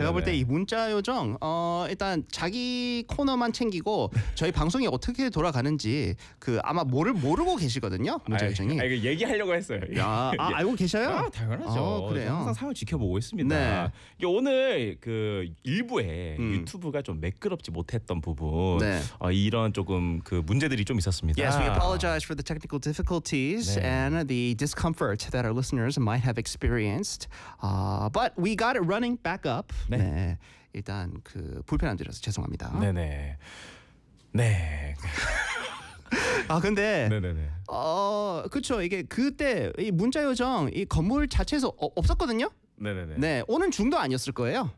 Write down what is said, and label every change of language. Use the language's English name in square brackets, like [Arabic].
[Korean] 제가 볼 때 이 문자 요정 일단 자기 코너만 챙기고 저희 방송이 어떻게 돌아가는지 그 아마 모르고 계시거든요. 문자 요정이. 아 이거 얘기하려고 했어요. 알고 계셔요? 아, 당연하죠. 그래요. 항상 상황 지켜보고 있습니다. 네. 오늘 그 일부에 유튜브가 좀 매끄럽지 못했던 부분 네. 이런 조금 그 문제들이 좀 있었습니다. [English] Yes, we apologize for the technical difficulties. 네. And the discomfort that our listeners might have experienced. But we got it running back up. [Korean] 네. 네. 일단 그 불편 안 드려서 죄송합니다. 네네. 네. 아 근데 네네네. 그렇죠. 이게 그때 이 문자 요정 이 건물 자체에서 없었거든요. 네네네. 네. 오는 중도 아니었을 거예요.